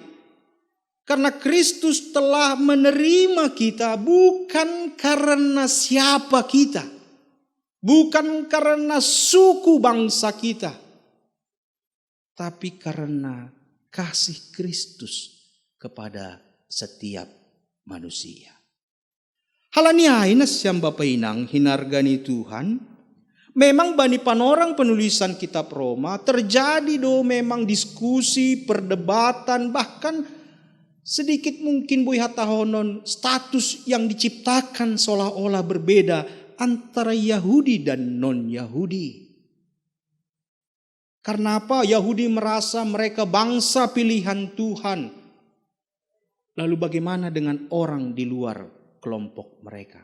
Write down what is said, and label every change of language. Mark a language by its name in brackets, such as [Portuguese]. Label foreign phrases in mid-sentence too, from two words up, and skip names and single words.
[Indonesian] Karena Kristus telah menerima kita bukan karena siapa kita. Bukan karena suku bangsa kita, tapi karena kasih Kristus kepada setiap manusia. [Batak Simalungun] Halaniai nasyam Bapak Inang hinargani Tuhan, [Indonesian] memang [Batak Simalungun] bani panorang [Indonesian] penulisan kitab Roma terjadi memang diskusi, perdebatan, bahkan sedikit mungkin [Batak Simalungun] boy hatahonon [Indonesian] status yang diciptakan seolah-olah berbeda antara Yahudi dan non-Yahudi. Karena apa? Yahudi merasa mereka bangsa pilihan Tuhan. Lalu bagaimana dengan orang di luar kelompok mereka?